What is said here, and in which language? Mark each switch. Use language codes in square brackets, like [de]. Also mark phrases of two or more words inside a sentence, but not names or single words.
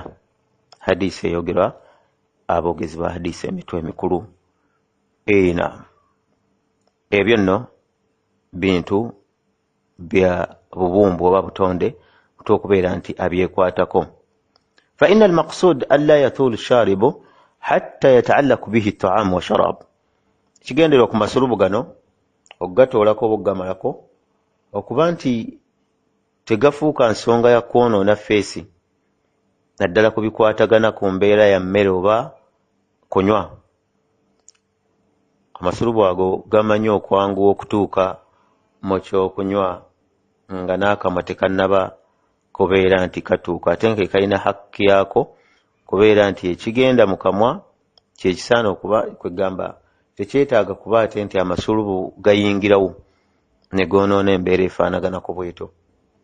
[lg] Hadisi eyogerwa aboogezi ba hadisi emitwe emikulu. Naam. Ebyo nno bintu bya bubumbu oba butonde okubeera nti abyekwatako. [ar] فإن المقصود ألا يطول الشارب حتى يتعلق به الطعام والشراب, [lg] kigenderwa ku masulubu gano okugatoolako oba okugamalako okuba nti tegafuuka nsonga ya kwonoona feesi, naddala ku bikwatagana ku mbeera ya mmere oba kunywa. Amasulubu ago gamanyi okwanguwa okutuuka mu kyokunywa nga n'akamwa tekannaba kubeera nti katuuka, ate nga kalina hakki yaako kubeera nti ekigenda mu kamwa kyekisaana okuba kwegamba, tekyetaaga kuba ate nti amasulubu gayingirawo ne goonoona embeera efaanagana ku bweto.